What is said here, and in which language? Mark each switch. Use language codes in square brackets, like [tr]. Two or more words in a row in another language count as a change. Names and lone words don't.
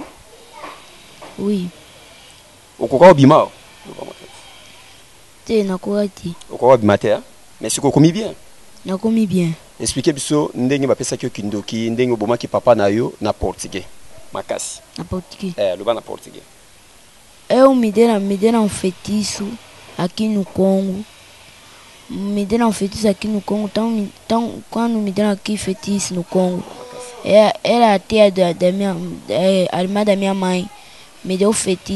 [ln] Oui. Okoka obima. Te na koati. Okoka obima te. Mais siko komi bien. Na komi bien. Expliquez biso ndenge ba pesa ki kindoki ndenge oboma ki papa na yo na portugais. Makasi. Na portugais. Loba na portugais. [pt] Eu midera um feitiço aqui no Congo. Me deram um feitiço aqui no Congo. Então quando me deram aqui feitiço no Congo, era a tia da minha, a irmã da minha mãe, me deu feitiço.